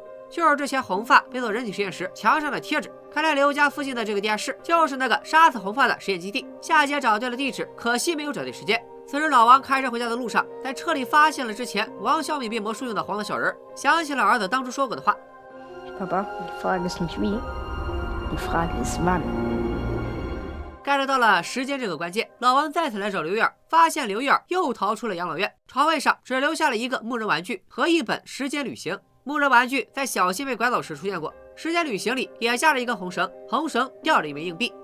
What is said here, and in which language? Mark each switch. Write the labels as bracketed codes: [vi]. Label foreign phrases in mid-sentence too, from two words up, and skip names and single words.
[zh] 就是之前红发被做人体实验时墙上的贴纸。看来刘家附近的这个地下室就是那个杀死红发的实验基地。夏姐找对了地址，可惜没有找对时间。此时老王开车回家的路上，在车里发现了之前王小米变魔术用的黄色小人，想起了儿子当初说过的话。 [de] Papa, die Frage ist nicht wie, die Frage ist wann。 [zh] 该着到了时间这个关键，老王再次来找刘玉儿，发现刘玉儿又逃出了养老院，床位上只留下了一个木人玩具和一本《时间旅行》。木人玩具在小新被拐走时出现过，《时间旅行》里也架着一根红绳，红绳吊着一枚硬币。